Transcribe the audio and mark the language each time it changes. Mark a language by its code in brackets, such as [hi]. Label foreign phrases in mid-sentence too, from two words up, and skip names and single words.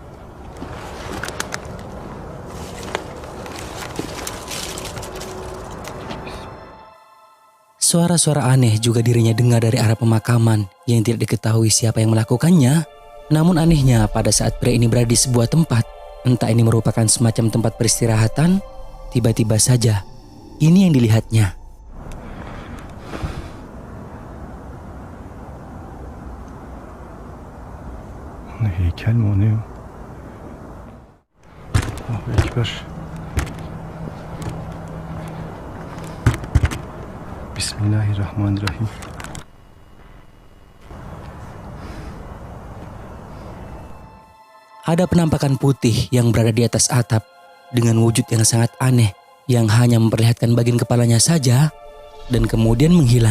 [id] Suara-suara aneh juga dirinya dengar dari arah pemakaman yang tidak diketahui siapa yang melakukannya. Namun anehnya pada saat pria ini berada di sebuah tempat, entah ini merupakan semacam tempat peristirahatan, tiba-tiba saja ini yang dilihatnya. [tr] Heykel mi o ne o? [ar] الله أكبر. Bismillahirrahmanirrahim. [id] Ada penampakan putih yang berada di atas atap dengan wujud yang sangat aneh yang hanya memperlihatkan bagian kepalanya saja dan kemudian menghilang.